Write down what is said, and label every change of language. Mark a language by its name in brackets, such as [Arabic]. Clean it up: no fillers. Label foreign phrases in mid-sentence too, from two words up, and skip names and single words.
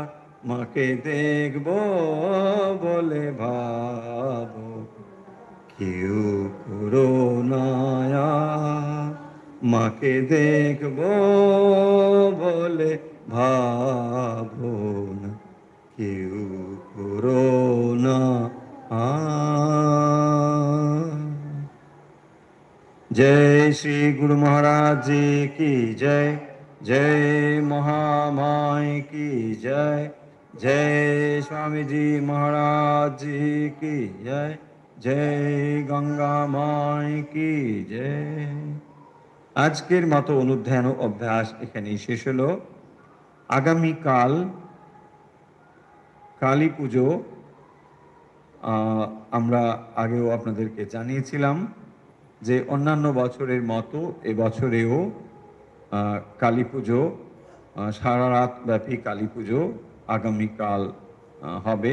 [Bangla] মাকে দেখবো বলে ভাবো কেউ করুণায়া। মাকে দেখবো বলে ভাবো না কেউ করুণা। [Hindi] जय श्री गुरु महाराज जी की जय। जय महामाई की जय। जय स्वामी जी महाराज जी की जय। जय गंगा माई की जय। [Bangla] আজকের মতো অনুধ্যান ও অভ্যাস এখানেই শেষ হলো। আগামীকাল কালী পুজো, আমরা আগেও আপনাদেরকে জানিয়েছিলাম যে অন্যান্য বছরের মতো এবছরেও কালী পুজো, সারা রাত ব্যাপী কালী পুজো আগামীকাল হবে।